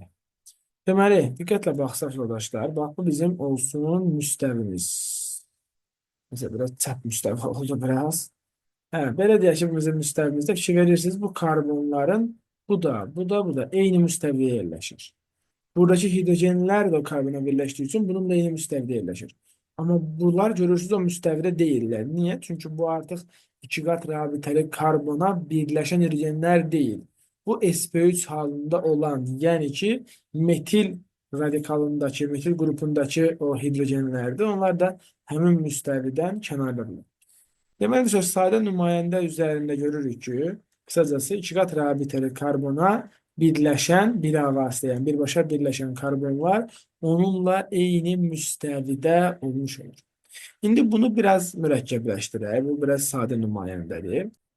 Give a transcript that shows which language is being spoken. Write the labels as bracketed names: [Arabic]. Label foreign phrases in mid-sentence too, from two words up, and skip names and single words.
[Azerbaijani] Deməli, diqqətlə baxsaq yoldaşlar, bax bu bizim olsun müstəvimiz. [Turkish] Mesela biraz çap müstəvi oldu biraz. [Azerbaijani] Hə, belə deyək ki, bu bizim müstəvimizdə fikir verirsiniz, bu karbonların bu da eyni müstəviyə yerləşir. [Turkish] Buradaki hidrojenler de o karbona birleştiği için bununla yeni müstevide yerleşir. Ama bunlar görürsünüz o müstevide değiller. Niye? Çünkü bu artık iki kat rabiteli karbona birleşen hidrojenler değil. Bu sp3 halinde olan yani ki metil radikalındaki, metil grubundaki o hidrojenlerdir. [Azerbaijani] Onlar da hemin müsteviden kənardadır. Deməli, sadə nümayəndə üzərində görürük ki, qısacası iki qat rabitəli karbona birləşən, bilavasitə, yəni birbaşa birləşən karbonlar onunla eyni müstəvidə olmuş olur. İndi bunu biraz mürəkkəbləşdirək. Bu biraz sadə nümayəndədir.